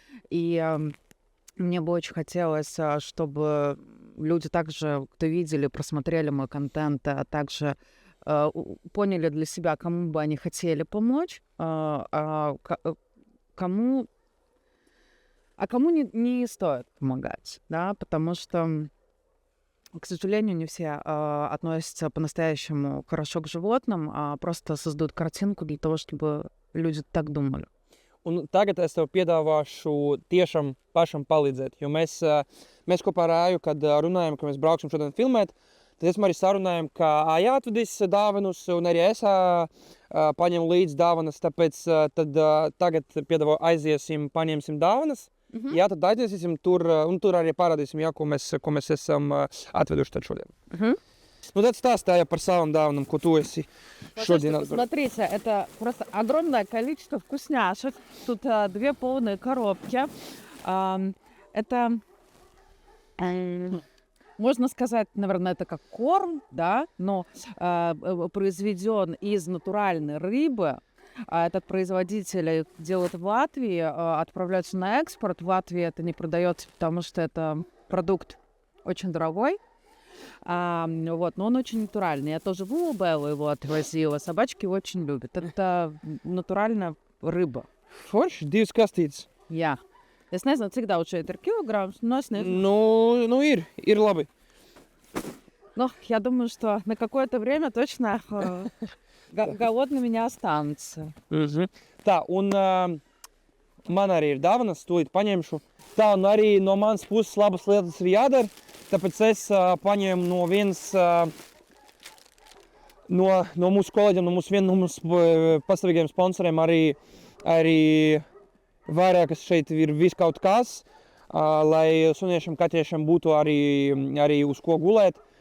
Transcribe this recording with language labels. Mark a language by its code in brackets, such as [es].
[ru] И мне бы очень хотелось, чтобы люди также, кто видели, просмотрели мой контент, а также поняли для себя, кому бы они хотели помочь, кому не стоит помогать, да, потому что, к сожалению, не все относятся по-настоящему хорошо к животным, а просто создают картинку для того, чтобы люди так думали. [lv] Un tagad es tev piedāvāšu tiešām pašam palīdzēt, jo mēs kopā ar Āju, kad runājam, ka mēs brauksim šodien filmēt, tad esam arī sarunājam, ka Āja atvedīs dāvanas un arī es paņemu līdzi dāvanas, tāpēc tad tagad piedāvāju aiziesim, paņemsim dāvanas. Jā, tad aiziesim tur, un tur arī parādīsim, jā, ko mēs esam atveduši tad šodien. Ну, tad stāstāja par savām dāvanām, ko tu esi šodien atvedusi. [ru] Смотрите, это просто огромное количество вкусняшек. Тут 2 полные коробки. Это, можно сказать, наверное, это как корм, да, но произведен из натуральной рыбы. Этот производитель делает в Латвии, отправляется на экспорт. В Латвии это не продается, потому что это продукт очень дорогой. Вот, но он очень натуральный. Я тоже в Улубеллу его отвозила. Собачки его очень любят. Это натуральная рыба. [lv] Forši, 2 kastītes. Jā. Es nezinu, cik daudz šeit ir kilograms, но es nezinu. Nu ir labi. [ru] Но я думаю, что на какое-то время точно голодными не останутся. [lv] Tā, un man arī ir dāvanas, tūlīt paņemšu. Tā, un arī no manas puses labas lietas ir jādara. Tāpēc es paņēmu no mūsu kolēģiem, no mūsu pastāvīgiem sponsoriem arī vairākas šeit ir viss kaut kas, lai suniešiem, kaķiešiem būtu arī uz ko gulēt.